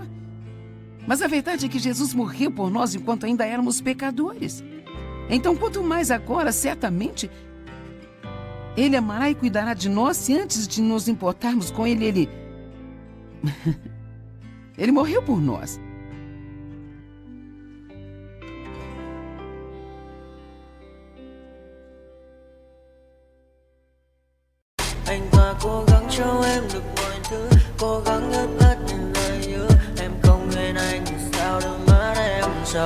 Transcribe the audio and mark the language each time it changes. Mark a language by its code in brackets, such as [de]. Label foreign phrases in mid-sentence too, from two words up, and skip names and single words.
[pt] Mas a verdade é que Jesus morreu por nós enquanto ainda éramos pecadores. Então, quanto mais agora, certamente, Ele amará e cuidará de nós se antes de nos importarmos com Ele, Ele morreu por nós. [vi] Anh ta cố gắng cho em được mọi thứ, cố gắng ướt át những lời nhớ. Em không quên anh thì sao đôi mắt em sầu.